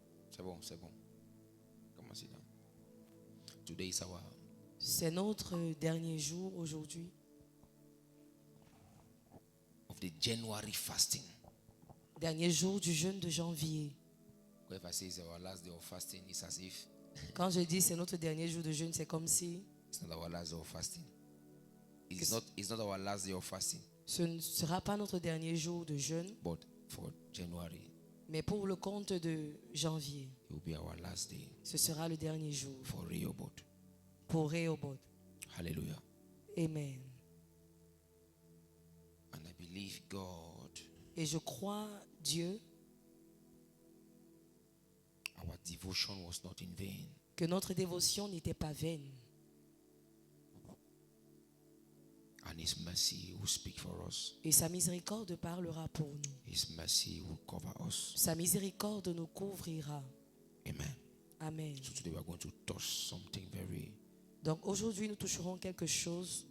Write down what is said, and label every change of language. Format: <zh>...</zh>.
<fr>C'est bon, c'est bon. Comment c'est là?</fr> <en>Today is our</en> <fr>C'est notre dernier jour aujourd'hui</fr> <en>of the January fasting.</en> <fr>dernier jour du jeûne de janvier.</fr> <en>If I say it's our last day of fasting, it's as if</en> <fr>Quand je dis c'est notre dernier jour de jeûne, c'est comme si</fr> <en>it's not our last day of fasting. It's not our last day of fasting,</en> <fr>ce ne sera pas notre dernier jour de jeûne,</fr> <en>but for January,</en> <fr>mais pour le compte de janvier,</fr> <en>it will be our last day</en> <fr>ce sera le dernier jour</fr> <en>for Rehoboth.</en> <fr>pour Rehoboth.</fr> <en>Hallelujah.</en> <fr>Amen.</fr> <en>And I believe God,</en> <fr>Et je crois Dieu</fr> <en>our devotion was not in vain.</en> <fr>que notre dévotion n'était pas vaine.</fr> <en>And His mercy will speak for us.</en> <fr>Et sa miséricorde parlera pour nous.</fr> <en>His mercy will cover us.</en> <fr>Sa miséricorde nous couvrira.</fr> <en>Amen.</en> <fr>Amen.</fr> <en>So today we are going to touch something very</en> <fr>Donc aujourd'hui, nous toucherons quelque chose</fr>